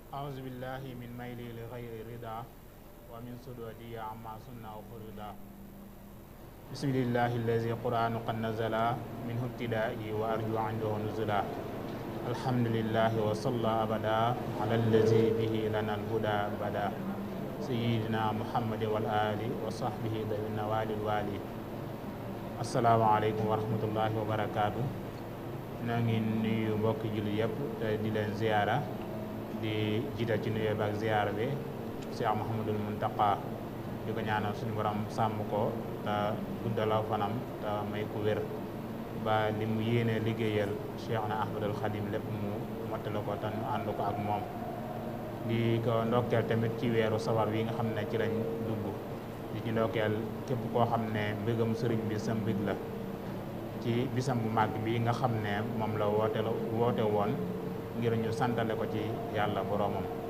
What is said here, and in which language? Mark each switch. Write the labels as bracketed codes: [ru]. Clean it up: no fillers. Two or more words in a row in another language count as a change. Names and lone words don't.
[ar] أعوذ بالله من ميلي لغير رضا ومن سدودي عما سنة وفردا بسم الله الذي قرآن قد نزل منه ابتدائي وأرجو عنده نزلا الحمد لله وصلى أبدا على الذي به لنا الهدى بدا سيدنا محمد والآل وصحبه ذوي النوال الوالي السلام عليكم ورحمة الله وبركاته [wo] na ngi nuyu mbokki jullit yëpp te di leen ziyaara di jiital ci nuyoo bi ak ziyaara bi Cheikh Mouhamadul Muntaqa di ko ñaanal suñu borom sàmm ko te guddalaw fanam te may ko wér ba li mu yéene liggéeyal Cheikh na Ahmadul Xadim lépp mu mottale ko te nu ànd ko ak moom di ko ndokkeel tamit ci weeru safar wi nga xam ne ci lañ dugg di ci ndokkeel képp koo xam ne mbégam sëriñ bi sa mbég la ci bisam bu màgg bi nga xam ne moom la woote woon ngir ñu santale ko ci yàlla boroomam